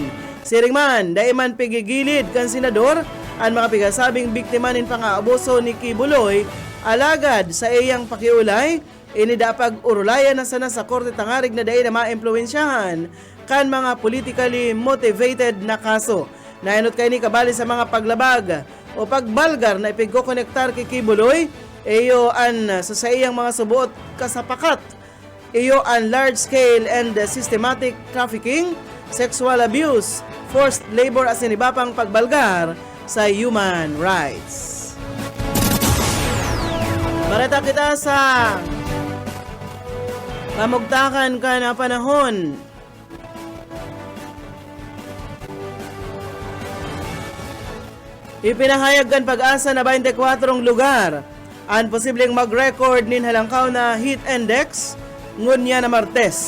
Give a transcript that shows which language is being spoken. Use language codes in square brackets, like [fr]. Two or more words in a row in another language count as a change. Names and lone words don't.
[bik] Siring man, dai man pigigilid kan senador ang mga pigasabing biktima nin pang-aabuso ni Kibuloy, alagad sa iyang pakiulay, inidapag urulayan na sana sa korte tangarig na dai na maimpluwensyahan kan mga [en] politically motivated [bik] na kaso. Nainot kay ni kabali sa mga paglabag o pagbalgar na ipigkokonektar kay Kibuloy, iyo an sa iyang mga subuot kasapakat, iyo an [en] large-scale and systematic trafficking, sexual abuse, forced labor [bik] asin iba pang pagbalgar sa [en] human rights. [bik] Marita kita sa pamugtakan ka na panahon. Ipinahayag kan Pag-asa na 24 lugar ang posibleng mag-record nin halangkaw na heat index ngunya na Martes.